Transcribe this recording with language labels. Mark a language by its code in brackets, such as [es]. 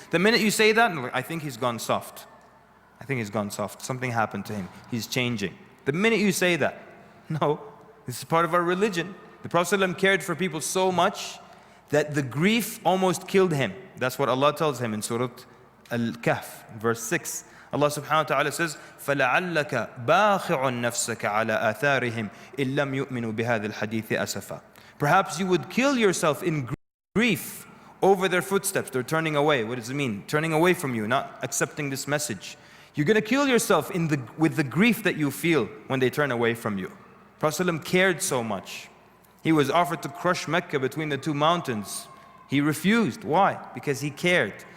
[en] The minute you say that, I think he's gone soft. I think he's gone soft. Something happened to him. He's changing. The minute you say that, no, this is part of our religion. The Prophet ﷺ cared for people so much that the grief almost killed him. That's what Allah tells him in Surah Al-Kahf, verse 6. Allah subhanahu wa ta'ala says, [ar] فَلَعَلَّكَ بَاخِعٌ نَفْسَكَ عَلَى آثَارِهِمْ إِن لَمْ يُؤْمِنُوا بِهَذَا الْحَدِيثِ أَسَفًا. [en] Perhaps you would kill yourself in grief over their footsteps. They're turning away. What does it mean? Turning away from you, not accepting this message. You're going to kill yourself with the grief that you feel when they turn away from you. Prophet ﷺ cared so much. He was offered to crush Mecca between the two mountains. He refused. Why? Because he cared.